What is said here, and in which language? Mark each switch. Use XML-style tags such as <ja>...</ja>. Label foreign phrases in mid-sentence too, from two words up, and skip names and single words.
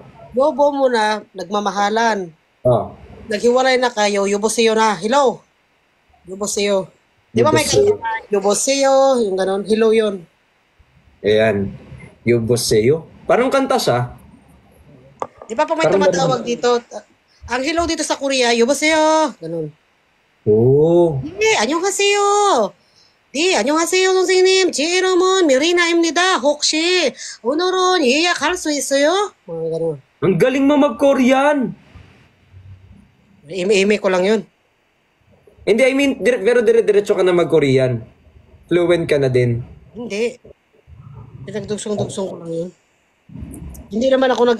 <tl>Yobo muna, nagmamahalan. Naghiwalay na kayo, Yubuseo na, hello. Yubuseo. Di ba may kanya Yubuseo, yung ganon, hello yon. Ayan. Yobo sa'yo. Parang kanta siya. Di ba may tumatawag dito, ang hello dito sa Korea, Yubuseo. Ganon.</tl> <ko>안녕하세요. 네, 안녕하세요, 선생님. 제 이름은 미리나입니다. 혹시 오늘은 예약할 수 있어요?</ko> <tl>mga ganon. Ang galing mo mag-Korean. Ime-ime ko lang yun. Hindi,</tl> <en>I mean,</en> <tl>pero dire-diretso ka na mag-Korean. Fluent ka na din. Hindi. Pinagdugsong-dugsong ko lang yun. Hindi naman ako nag-aral.</tl>